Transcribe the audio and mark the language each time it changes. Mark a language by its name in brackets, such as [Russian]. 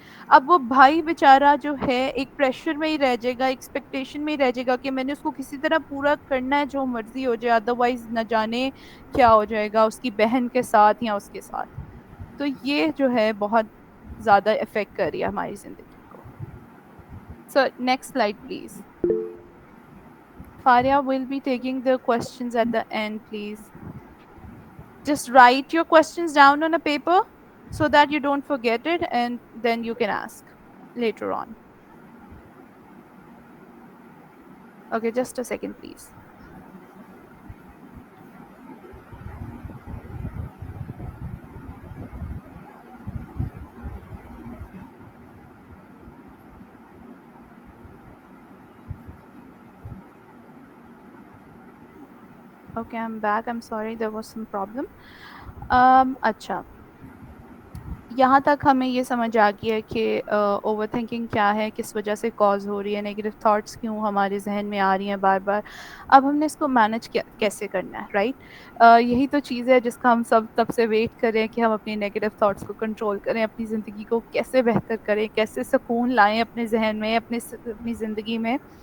[Urdu] اب وہ بھائی بیچارہ جو ہے ایک پریشر میں ہی رہ جائے گا، ایکسپیکٹیشن میں ہی رہ جائے گا کہ میں نے اس کو کسی طرح پورا کرنا ہے، جو مرضی ہو جائے، ادروائز نہ جانے کیا ہو جائے گا اس کی بہن کے ساتھ یا اس کے ساتھ. تو یہ جو ہے بہت زیادہ افیکٹ کر رہی ہے ہماری زندگی کو. [English] So next slide please. Faria will be taking the questions at the end, please. Just write your questions down on a paper so that you don't forget it and then you can ask later on. Okay, just a second, please. Okay, I'm back. I'm sorry, there was some problem. [Urdu] اچھا، یہاں تک ہمیں یہ سمجھ آ گئی ہے کہ over thinking کیا ہے، کس وجہ سے کاز ہو رہی ہے، نیگیٹو تھاٹس کیوں ہمارے ذہن میں آ رہی ہیں بار بار. اب ہم نے اس کو مینج کیسے کرنا ہے، رائٹ؟ یہی تو چیز ہے جس کا ہم سب تب سے ویٹ کریں کہ ہم اپنی نیگیٹو تھاٹس کو کنٹرول کریں، اپنی زندگی کو کیسے بہتر کریں، کیسے سکون لائیں اپنے ذہن میں، اپنی زندگی میں.